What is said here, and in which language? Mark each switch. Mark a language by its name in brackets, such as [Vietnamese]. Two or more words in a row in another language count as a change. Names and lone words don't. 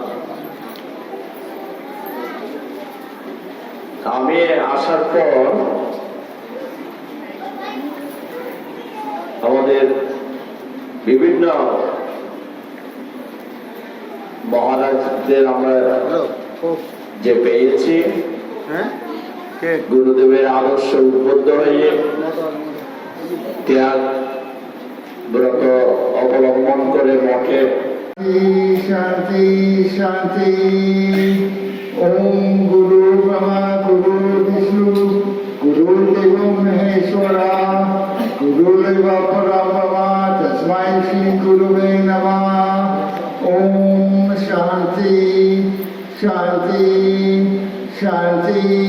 [Bangla] আমি আসার পর আমাদের বিভিন্ন মহারাজদের আমরা যে পেয়েছি, গুরুদেবের আদর্শ উদ্বুদ্ধ হয়ে ত্যাগ ব্রত অবলম্বন করে মঠে [Sanskrit] शांति शांति। ओम गुरु ब्रह्मा गुरु विष्णु गुरुर्देव महेश्वरा गुरुर्देव परब्रह्म तस्मै श्री गुरुवे नमः। ओम शांति शांति शांति।